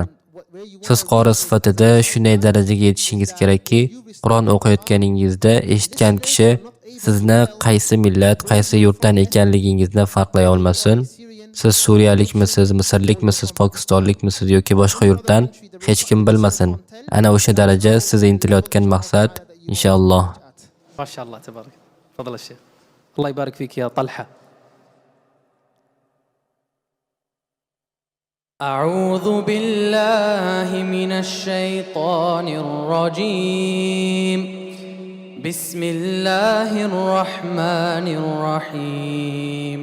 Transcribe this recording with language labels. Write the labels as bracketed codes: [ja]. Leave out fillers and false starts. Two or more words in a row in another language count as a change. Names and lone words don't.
[uz] Siz qori sifatida shunday darajaga yetishingiz kerakki, Qur'on o'qiyotganingizda eshitgan kishi sizni qaysi millat, qaysi yurtdan ekanligingizni farqlay olmasin. Siz suriyalikmisiz, misrlikmisiz, pokistonlikmisiz yoki boshqa yurtdan hech kim bilmasin. Ana o'sha daraja siz intilayotgan maqsad inshaalloh. [ar] ما شاء الله تبارك. تفضل الشيخ. الله يبارك فيك يا طلحة. أعوذ بالله من الشيطان الرجيم. بسم الله الرحمن الرحيم.